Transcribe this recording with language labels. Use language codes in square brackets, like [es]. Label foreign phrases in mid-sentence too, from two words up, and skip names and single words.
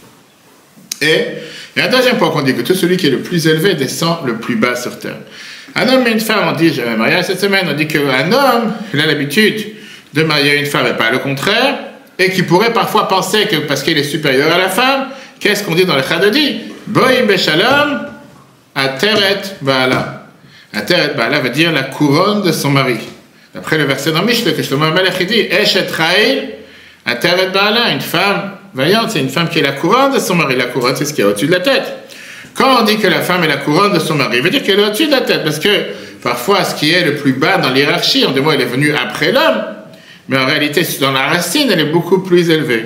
[fr] Et il y a un deuxième point qu'on dit, que tout celui qui est le plus élevé descend le plus bas sur terre. Un homme et une femme, on dit, j'ai un mariage cette semaine, on dit qu'un homme, il a l'habitude de marier une femme et pas le contraire, et qui pourrait parfois penser que parce qu'il est supérieur à la femme, qu'est-ce qu'on dit dans le Chadodi? [he] בואי בשלום, עטרת בעלה. עטרת בעלה [fr] veut dire la couronne de son mari. D'après le verset dans Mishle, que Shlomo HaMelech dit, [he] אשת חיל, עטרת בעלה, [fr] une femme vaillante, c'est une femme qui est la couronne de son mari. La couronne, c'est ce qui est au-dessus de la tête. Quand on dit que la femme est la couronne de son mari, il veut dire qu'elle est au-dessus de la tête, parce que parfois, ce qui est le plus bas dans l'hiérarchie, on dit, moi, elle est venue après l'homme, mais en réalité, dans la racine, elle est beaucoup plus élevée.